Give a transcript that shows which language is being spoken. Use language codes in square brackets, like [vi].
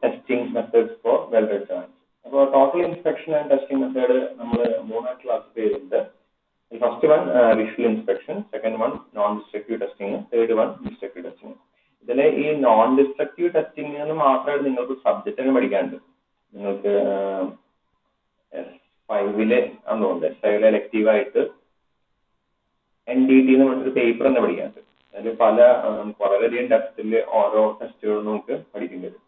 [en] testing methods for welded joints. [ml] അപ്പോൾ [en] total inspection and testing method [ml] നമ്മൾ മൂന്നായിട്ട് classify ചെയ്തിട്ടുണ്ട്. [en] First one visual inspection, second one non-destructive testing, third one destructive testing. [ml] ഇതിലെ ഈ non-destructive testing എന്ന് മാത്രമായിട്ട് നിങ്ങൾക്ക് സബ്ജക്റ്റിന് പഠിക്കാനുണ്ട്. നിങ്ങൾക്ക് S5-ല് ആണെന്നുണ്ട്, S5-ല് എലക്റ്റീവ് ആയിട്ട് NDT എന്ന് പറഞ്ഞൊരു പേപ്പർ തന്നെ പഠിക്കാനുണ്ട്. അതിൽ പല വളരെയധികം ഡെപ്തിൽ ഓരോ ടെസ്റ്റുകളും നമുക്ക് പഠിക്കേണ്ടി വരും.